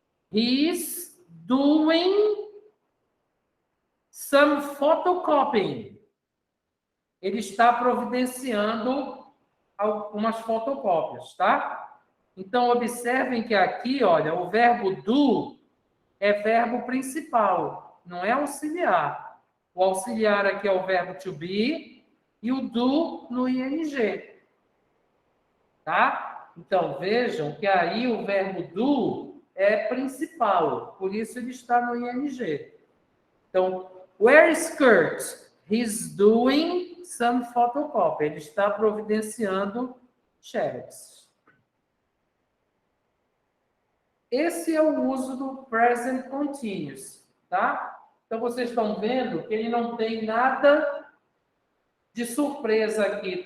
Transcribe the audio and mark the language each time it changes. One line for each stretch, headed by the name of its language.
English: He's doing some photocopying.
Portuguese: Ele está providenciando algumas fotocópias, tá? Então, observem que aqui, olha, o verbo do é verbo principal, não é auxiliar. O auxiliar aqui é o verbo to be e o do no ing. Tá? Então, vejam que aí o verbo do é principal, por isso ele está no ing. Então,
English: where is Kurt? He's doing some photocopy.
Portuguese: Ele está providenciando xerox. Esse é o uso do present continuous, tá? Então, vocês estão vendo que ele não tem nada de surpresa aqui.